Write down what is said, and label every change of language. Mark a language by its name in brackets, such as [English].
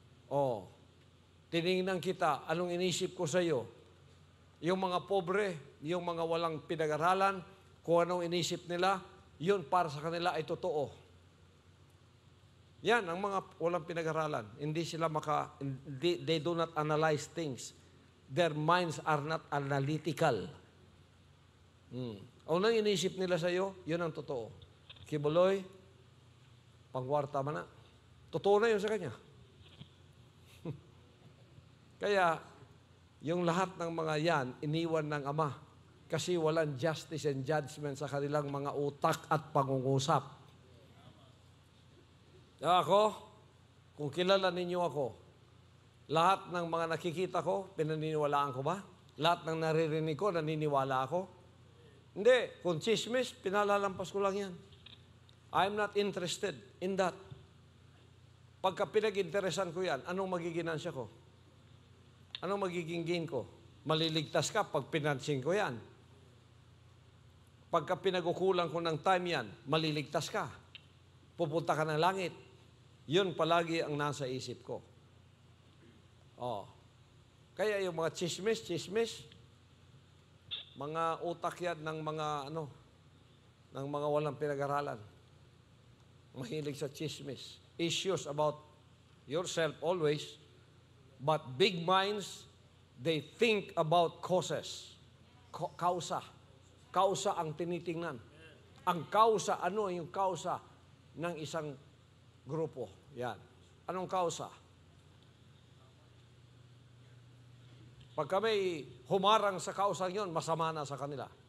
[Filipino] Oh, tinignan kita, anong inisip ko sa iyo? Yung mga pobre, yung mga walang pinag-aralan, kung anong inisip nila, yun para sa kanila ay totoo. Yan, ang mga walang pinag-aralan. Hindi sila [English] they do not analyze things. Their minds are not analytical. [Filipino] Ang nang inisip nila sa iyo, yun ang totoo. Kibuloy, [Cebuano] pangwarta man na. [Filipino] Totoo na yun sa kanya. Kaya, yung lahat ng mga yan, iniwan ng Ama. Kasi walang [English] justice and judgment [Filipino] sa kanilang mga utak at pangungusap. Ako, kung kilala ninyo ako, lahat ng mga nakikita ko, pinaniniwalaan ko ba? Lahat ng naririnig ko, naniniwala ako? Hindi. Kung chismis, pinalalampas ko lang yan. [English] I'm not interested in that. [Filipino] Pagka pinag-interesan ko yan, anong magiging ginansya ko? Anong magiging gain ko? Maliligtas ka pag pinansin ko yan. Pagka pinagukulang ko ng time yan, maliligtas ka. Pupunta ka ng langit. Yun palagi ang nasa isip ko. Kaya yung mga chismis, mga utak yan ng mga ng mga walang pinag-aralan. Mahilig sa chismis. [English] Issues about yourself always, but big minds, they think about causes. [Filipino] Kausa. Kausa ang tinitingnan. Ang kausa, ano yung kausa ng isang grupo? Yan. Anong kausa? Pagka may humarang sa kausang yon, masama na sa kanila.